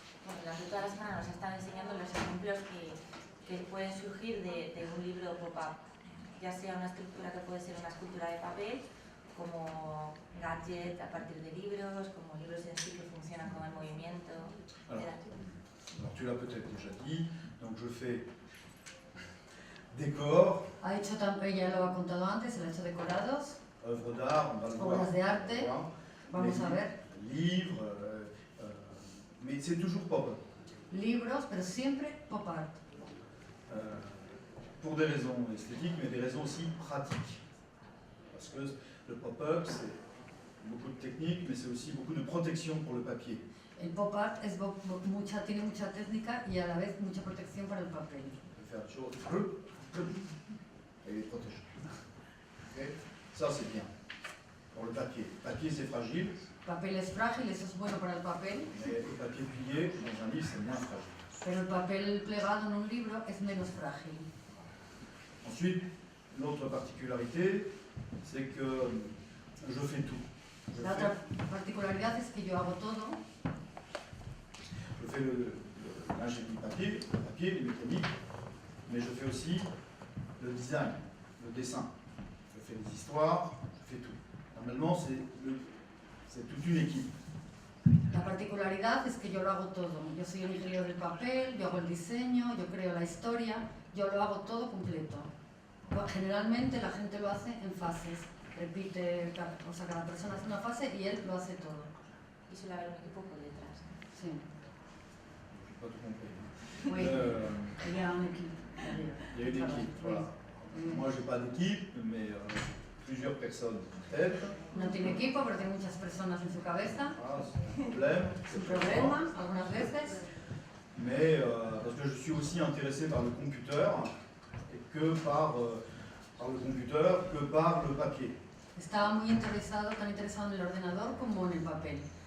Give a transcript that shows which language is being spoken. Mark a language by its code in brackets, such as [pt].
[es] Bueno, durante toda la semana nos están enseñando los ejemplos que pueden surgir de un libro pop-up, ya sea una estructura que puede ser una escultura de papel, como gadget a partir de libros, como libros en sí que funcionan con el movimiento, etc. [fr] alors tu l'as peut-être déjà dit, donc je fais décor, [es] Ha hecho ella lo ha contado antes, él ha hecho decorados, [fr] œuvres d'art, on va le voir. [es] obras de arte, vamos a ver, [fr] Livres, mais c'est toujours pop-up. [es] libros, pero siempre pop art. [fr] Pour des raisons esthétiques, mais des raisons aussi pratiques. Parce que le pop-up, c'est beaucoup de technique, mais c'est aussi beaucoup de protection pour le papier. [es] El pop art tiene mucha técnica y a la vez mucha protección para el papel. [fr] On peut faire des choses et les protéger. Okay? Ça, c'est bien pour le papier. Le papier, c'est fragile, [es] El papel es frágil, eso es bueno para el papel, [fr] mais le papier plié, dans un livre, c'est moins fragile. [es] pero el papel plegado en un libro es menos frágil. [fr] Ensuite, l'autre particularité, c'est que je fais tout. [es] La otra particularidad es que yo hago todo. [fr] Je fais l'ingénierie papier, les mécaniques, mais je fais aussi le design, le dessin. Je fais les histoires, je fais tout. Normalement, c'est toute une équipe. [es] La particularidad es que yo lo hago todo. Yo soy el ingeniero del papel, yo hago el diseño, yo creo la historia, yo lo hago todo completo. Generalmente la gente lo hace en fases. Repite, o sea, cada persona hace una fase y él lo hace todo. Y suele haber un equipo por detrás. Sí. [fr] Je n'ai pas tout compris. Oui. Il y a un équipe. Il y a une équipe, voilà. Moi, je n'ai pas d'équipe, mais plusieurs personnes en tête. [es] No tiene equipo, pero tiene muchas personas en su cabeza. [fr] Ah, c'est un problème. [es] Es un problema, algunas veces. [fr] Mais parce que je suis aussi intéressé par le computer, et que par le computer que par le papier. [es] Estaba muy interesado, tan interesado en el ordenador como en el papel.